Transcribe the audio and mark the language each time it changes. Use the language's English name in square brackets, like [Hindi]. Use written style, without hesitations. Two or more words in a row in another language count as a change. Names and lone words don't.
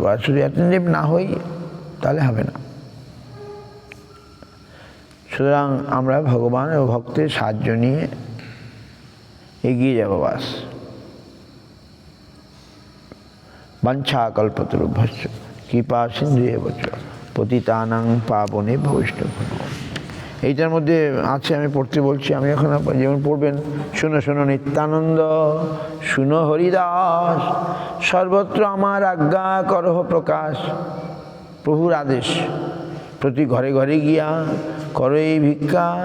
[Bangla] আর শুধু অ্যাটেন্টিভ না হই তাহলে হবে না। সুতরাং আমরা ভগবান ও ভক্তের সাহায্য নিয়ে এগিয়ে যাব। [Sanskrit] বাস, বাঞ্ছা কল্পতরুভ্যশ্চ কৃপা সিন্ধুএব চ পতিতানাং পাবনেভ্যো বৈষ্ণবেভ্যো। [Bangla] এইটার মধ্যে আছে, আমি পড়তে বলছি, আমি এখন যেমন পড়বেন, শুনো শোনো নিত্যানন্দ, শুনো হরিদাস, সর্বত্র আমার আজ্ঞা করহ প্রকাশ। প্রভুর আদেশ, প্রতি ঘরে ঘরে গিয়া করো এই ভিক্ষা।